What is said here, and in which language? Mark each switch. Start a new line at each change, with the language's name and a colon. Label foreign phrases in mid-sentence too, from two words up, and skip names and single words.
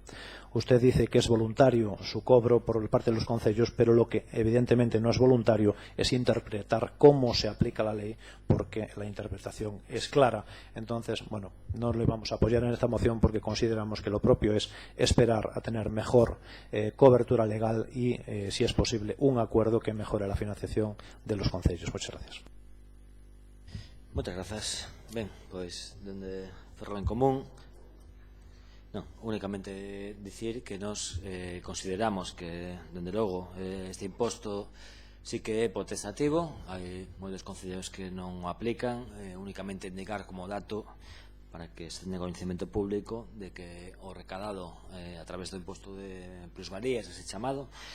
Spanish: Usted dice que es voluntario su cobro por parte de los concellos, pero lo que evidentemente no es voluntario es interpretar cómo se aplica la ley, porque la interpretación es clara. Entonces, bueno, no le vamos a apoyar en esta moción porque consideramos que lo propio es esperar a tener mejor cobertura legal y, si es posible, un acuerdo que mejore la financiación de los concellos. Muchas gracias.
Galician: Moitas grazas. Ben, pois, dende Ferrol en Común, Non, únicamente dicir que nos consideramos que, dende logo, este imposto sí que é potestativo. Hai moitos concellos que non o aplican, únicamente indicar como dato
Spanish: para que se tenga
Galician: coñecemento público de que o recadado a través do imposto de plusvalías, ese chamado,